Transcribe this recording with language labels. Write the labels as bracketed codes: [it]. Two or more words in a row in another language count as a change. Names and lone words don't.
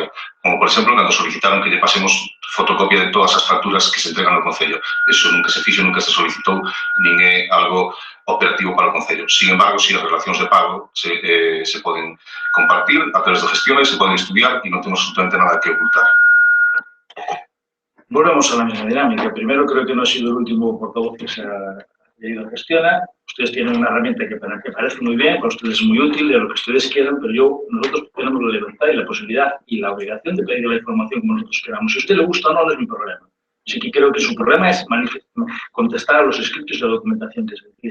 [gl] Como, por exemplo, cando solicitaron que lle pasemos fotocopia de todas as facturas que se entregan ao Concello. Eso nunca se fixo, nunca se solicitou, nin é algo operativo para o Concello. [es] Sin embargo, [gl] si as relacións de pago se poden compartir a través de Gestiona e se poden estudiar e non temos absolutamente nada que ocultar. [es] Volvemos a la misma dinámica. Primero, creo que no ha sido el último portavoz que se ha leído a Gestiona. Ustedes tienen una herramienta que parece muy bien, para ustedes es muy útil, de lo que ustedes quieran, pero nosotros tenemos la libertad y la posibilidad y la obligación de pedir la información como nosotros queramos. Si a usted le gusta o no, no es mi problema. Así que creo que su problema es contestar a los escritos y la documentación que se decide.